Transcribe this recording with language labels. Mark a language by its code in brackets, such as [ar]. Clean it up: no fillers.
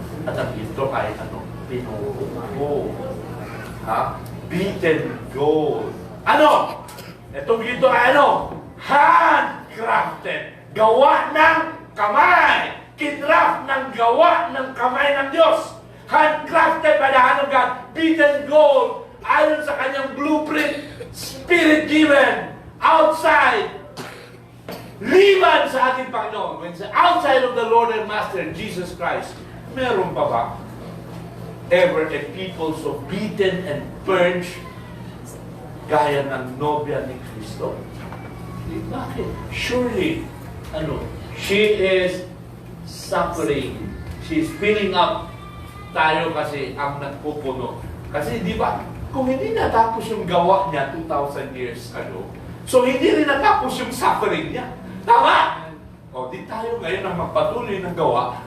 [tl] At ang ginto ay pinuho. [en] Beaten gold. [tl] Itong ginto ay handcrafted. Gawa ng kamay. Kinraft ng gawa ng kamay ng Diyos. [en] Handcrafted by the hand of God. Beaten gold. [tl] Ayon sa kanyang [en] blueprint. Spirit-given. [tl] Outside. Liban sa ating Panginoon. [en] When it's outside of the Lord and Master, Jesus Christ, [tl] meron pa ba [en] ever a people so beaten and purged [tl] gaya ng nobya ni Kristo? Bakit? [en] Surely, she is suffering. She's filling up [tl] tayo kasi ang nagpupuno. Kasi di ba, kung hindi natapos yung gawa niya 2,000 years ago, so hindi rin natapos yung suffering niya. Tama? O, di tayo ngayon ang magpatuloy ng gawa.